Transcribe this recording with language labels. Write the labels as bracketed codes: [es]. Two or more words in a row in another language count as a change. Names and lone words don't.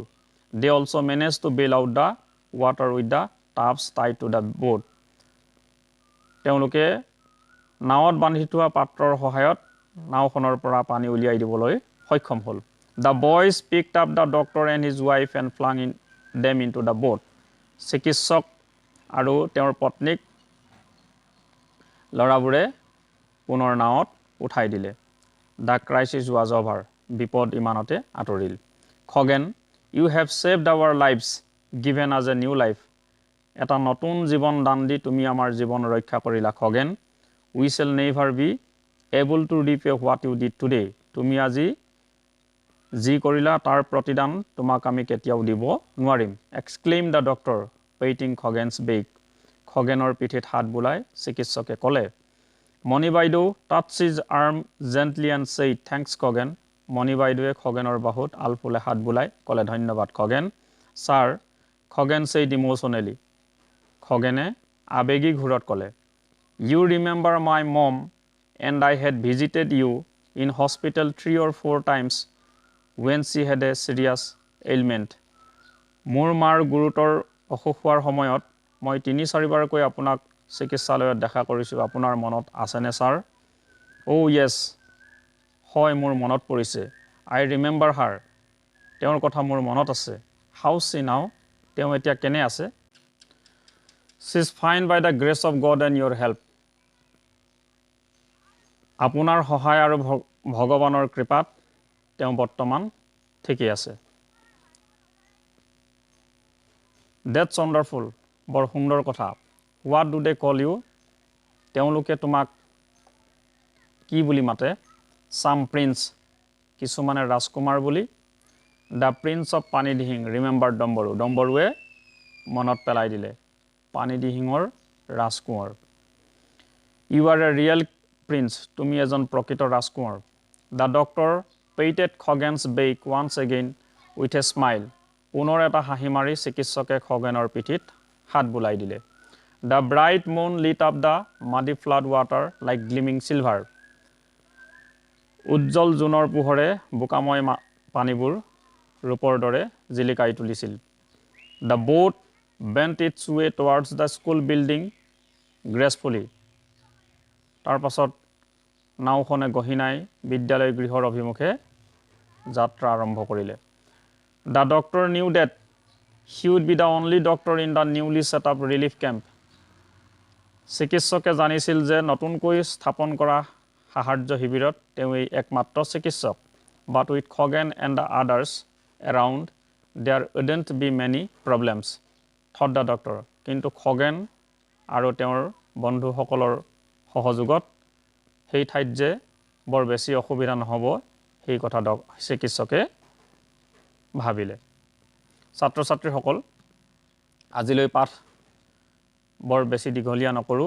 [en] They also managed to bail out the water with the taps tied to the boat. [as] তেওঁলোকে নাৱত বান্ধি থোৱা পাত্ৰৰ সহায়ত নাওখনৰ পৰা পানী উলিয়াই দিবলৈ সক্ষম হ'ল। [en] The boys picked up the doctor and his wife and flung them into the boat. [as] চিকিৎসক আৰু তেওঁৰ পত্নীক ল'ৰাবোৰে পুনৰ নাৱত উঠাই দিলে। [en] The crisis was over. [as] বিপদ ইমানতে আঁতৰিল। [en] খগেন, you have saved our lives, given us a new life. [as] এটা নতুন জীৱন দান দি তুমি আমাৰ জীৱন ৰক্ষা কৰিলা খগেন। [en] We shall never be able to repay what you did today. [as] তুমি আজি যি কৰিলা তাৰ প্ৰতিদান তোমাক আমি কেতিয়াও দিব নোৱাৰিম। [en] Exclaimed the doctor, patting Khoghen's back. [as] খগেনৰ পিঠিত হাত বুলাই চিকিৎসকে ক'লে। [en] মণি বাইদেউ touched his arm gently and said, thanks খগেন। [as] মণি বাইদেৱে খগেনৰ বাহুত আলফুলে হাত বুলাই ক'লে ধন্যবাদ খগেন। [en] ছাৰ, খগেন said emotionally. [as] খগেনে আবেগিক সুৰত ক'লে। [en] You remember my mom and I had visited you in hospital 3 or 4 times when she had a serious ailment. [as] মোৰ মাৰ গুৰুতৰ অসুখ হোৱাৰ সময়ত মই 3-4 বাৰকৈ আপোনাক চিকিৎসালয়ত দেখা কৰিছোঁ। আপোনাৰ মনত আছেনে ছাৰ? [en] Oh yes. [as] হয়, মোৰ মনত পৰিছে। [en] I remember her. [as] তেওঁৰ কথা মোৰ মনত আছে। [en] How she now? [as] তেওঁ এতিয়া কেনে আছে? [en] She is fine by the grace of God and your help. [as] আপোনাৰ সহায় আৰু ভগৱানৰ কৃপাত তেওঁ বৰ্তমান ঠিকই আছে। [en] That's wonderful. [as] বৰ সুন্দৰ কথা। [en] What do they call you? [as] তেওঁলোকে তোমাক কি বুলি মাতে? [en] Some prince. [as] কিছুমানে ৰাজকুমাৰ বুলি। [en] The Prince of Panidihing. [as] Remember ডম্বৰু। ডম্বৰুৱে মনত পেলাই দিলে। পানীদিহিঙৰ ৰাজকুমাৰ। [en] You are a real prince. [as] তুমি এজন প্ৰকৃত ৰাজকুমাৰ। [en] The doctor patted Khoghen's back once again with a smile. [as] পুনৰ এটা হাঁহি মাৰি চিকিৎসকে খগেনৰ পিঠিত হাত বুলাই দিলে। [en] The bright moon lit up the muddy flood water like gleaming silver. [as] উজ্জ্বল জোনৰ পোহৰে বোকাময় পানীবোৰ ৰূপৰ দৰে জিলিকাই তুলিছিল। [en] The boat bent its way towards the school building gracefully. [as] তাৰ পাছত নাওখনে গহিনাই বিদ্যালয় গৃহৰ অভিমুখে যাত্ৰা আৰম্ভ কৰিলে। [en] The doctor knew that he would be the only doctor in the newly set up relief camp. [as] চিকিৎসকে জানিছিল যে নতুনকৈ স্থাপন কৰা সাহায্য শিবিৰত তেওঁই একমাত্ৰ চিকিৎসক। [en] But with Khoghen and the others around, there wouldn't be many problems, thought the doctor. [as] কিন্তু খগেন আৰু তেওঁৰ বন্ধুসকলৰ সহযোগত সেই ঠাইত যে বৰ বেছি অসুবিধা নহ'ব সেই কথা চিকিৎসকে ভাবিলে। ছাত্ৰ ছাত্ৰীসকল, আজিলৈ পাঠ বৰ বেছি দীঘলীয়া নকৰোঁ।